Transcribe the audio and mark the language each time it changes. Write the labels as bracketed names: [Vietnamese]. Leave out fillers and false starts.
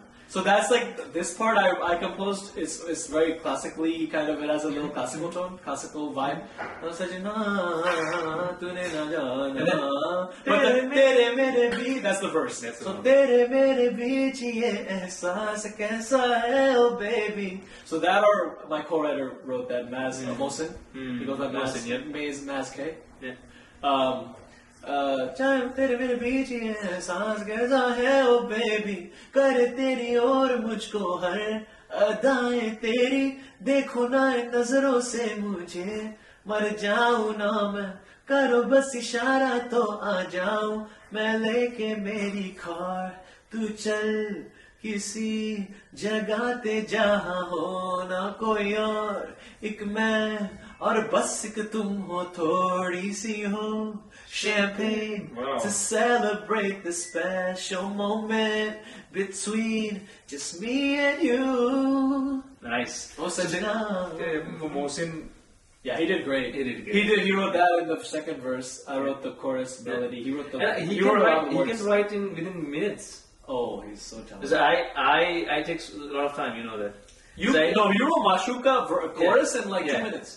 [English] So that's like this part I composed is very classically kind of, it has a little classical tone, classical vibe. [Hindi] ओ सजना तूने ना जाना but तेरे मेरे बीच, [English] that's the verse. [Hindi] So तेरे मेरे बीच ये एहसास कैसा है [English] oh baby. So that, or my co-writer wrote that, Maz Mohsin. He goes by Maz, Mohsin, yeah. Maz K. Yeah. [Hindi] चाहे तेरे मेरे बीच ये सांस कैसा है ओ बेबी करे तेरी और मुझको हर अदाएं तेरी देखो ना नजरों से मुझे मर जाऊं ना मैं करो बस इशारा तो आ जाऊं मैं लेके मेरी कार तू चल किसी जगह ते जहां हो ना कोई और एक मैं और बस एक तुम हो थोड़ी सी हो [English] champagne to celebrate the special moment between just me and you. Nice. Oh, Sajna. Mohsin. Yeah, he did great. He wrote that in the second verse. I wrote the chorus melody. He wrote the. He can write within minutes. Oh, he's so talented. Because I take a lot of time, you know that. You wrote Mashuka chorus in 2 minutes.